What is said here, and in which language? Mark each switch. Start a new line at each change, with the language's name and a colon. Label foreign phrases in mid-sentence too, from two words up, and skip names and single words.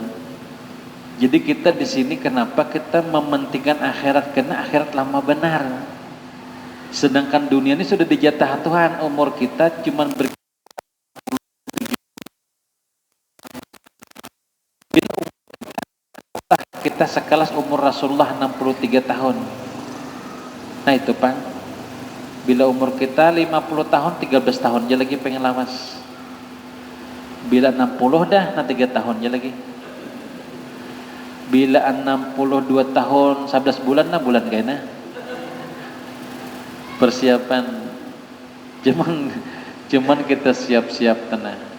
Indonesian: Jadi kita di sini kenapa kita mementingkan akhirat karena akhirat lama benar. Sedangkan dunia ini sudah dijatah Tuhan umur kita cuman kita sekelas umur Rasulullah 63 tahun. Nah itu Pak, bila umur kita 50 tahun 13 tahun aja lagi pengen lawas. Bila 60 dah nah 3 tahun aja lagi. Bila 62 tahun 11 bulan nah bulan kayaknya persiapan cuman kita siap-siap tenang